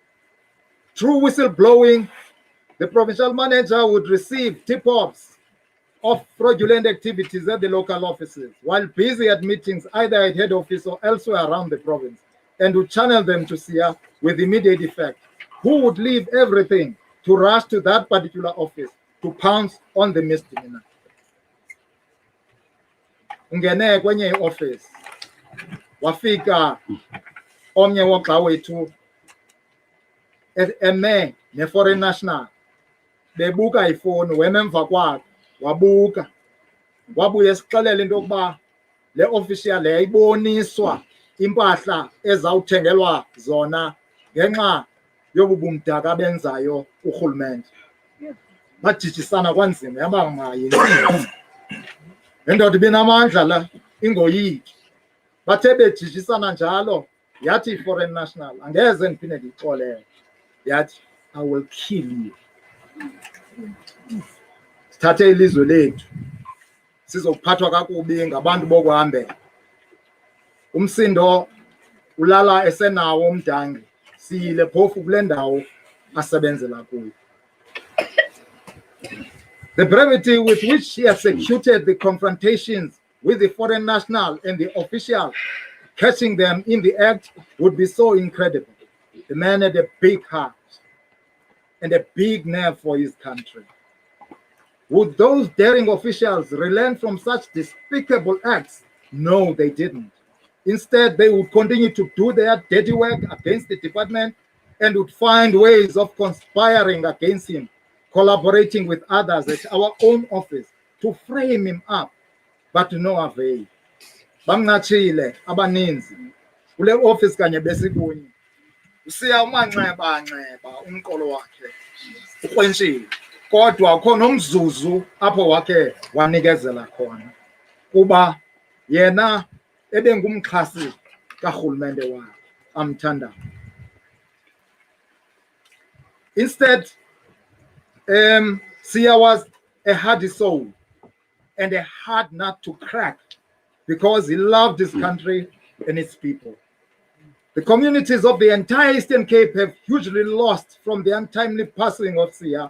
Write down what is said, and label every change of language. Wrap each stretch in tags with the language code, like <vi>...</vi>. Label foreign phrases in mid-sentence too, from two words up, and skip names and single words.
<en>Through whistleblowing, the provincial manager would receive tip-offs of fraudulent activities at the local offices while busy at meetings either at head office or elsewhere around the province, and would channel them to Siya with immediate effect, who would leave everything to rush to that particular office to pounce on the misdemeanor.</en> <xh>Ungene kwenye i-office wafika omnye wogxa wethu eme ne-</xh> <en>foreign national</en> <xh>bebuka ifoni, wema emva kwakhe wabuka, wabuye esixelela into yokuba le official yayiboniswa impahla ezawuthengelwa zona ngenxa yobu bumdaka benzayo urhulumente. Bajijisana kwanzima, yaba mayintsini indoda ibinamandla la ingoyiki. Bathe bejijisana njalo yathi i-</xh> <en>foreign national,</en> <xh>angeze ndiphinde ndiyixolele, yathi</xh> <en>I will kill you.</en> <xh>Sithathe ilizwe lethu sizophathwa kakubi ngabantu bokuhambela. Umsindo ulala esenawo umdangi, siyile phofu kule ndawo asebenzela kuyo.</xh> <en>The brevity with which he executed the confrontations with the foreign national and the official, catching them in the act, would be so incredible. The man had a big heart and a big nerve for his country. Would those daring officials relent from such despicable acts? No, they didn't. Instead, they would continue to do their dirty work against the department and would find ways of conspiring against him, collaborating with others at our own office to frame him up, but to no avail.</en> <xh>Bamnachile abaninzi kule office kanye besikunye. Usiya umanxeba umqolo wakhe ukwentshile, kodwa khona umzuzu apho wakhe wanikezela khona kuba yena ebengumxhasi karhulumente wakhe amthandayo.</xh> <en>Instead, Siya was a hardy soul and a hard nut to crack because he loved his country and its people. The communities of the entire Eastern Cape have hugely lost from the untimely passing of Siya.</en>